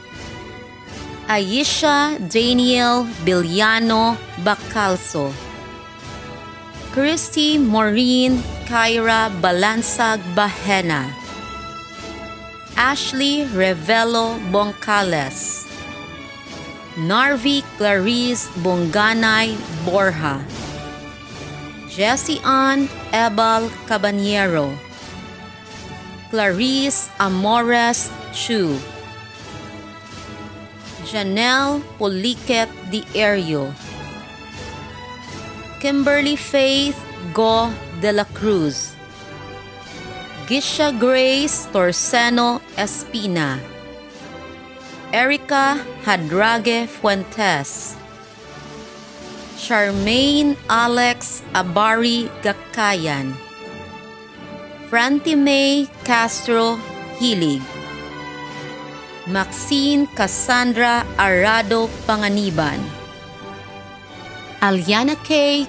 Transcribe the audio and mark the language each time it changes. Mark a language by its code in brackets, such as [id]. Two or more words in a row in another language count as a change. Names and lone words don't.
[tl] Aisha Daniel Biliano Bacalso, Christy Maureen Kyra Balansag Bahena, Ashley Revelo Boncales, Narvi Clarice Bonganay Borja, Jessie Ann Ebal Cabaniero, Clarice Amores Chu, Janelle Poliquet Di Erio, Kimberly Faith Go de la Cruz, Gisha Grace Torceno Espina, Erica Hadrage Fuentes, Charmaine Alex Abari Gakayan, Franti May Castro Hilig, Maxine Cassandra Arado Panganiban, Aliana K.